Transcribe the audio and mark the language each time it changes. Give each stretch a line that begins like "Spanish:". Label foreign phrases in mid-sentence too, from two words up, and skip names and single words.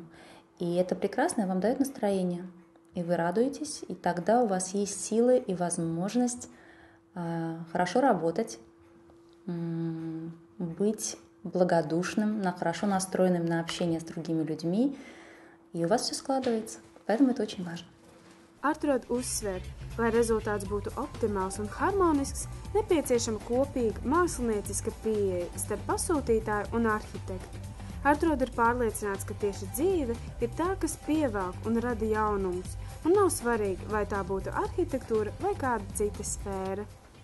Russian: И это прекрасное вам дает настроение. И вы радуетесь, и тогда у вас есть силы и возможность хорошо работать, быть благодушным, хорошо настроенным на общение с другими людьми, и у вас все складывается. Поэтому это очень важно.
Latvian: Artrod uzsver, lai rezultāts būtu optimāls un harmonisks, nepieciešama kopīga mākslinieciska pieeja starp pasūtītāju un arhitektu. Artrod ir pārliecināts, ka tieši dzīve ir tā, kas pievelk un rada jaunumus, un nav svarīgi, vai tā būtu arhitektūra vai kāda cita sfēra.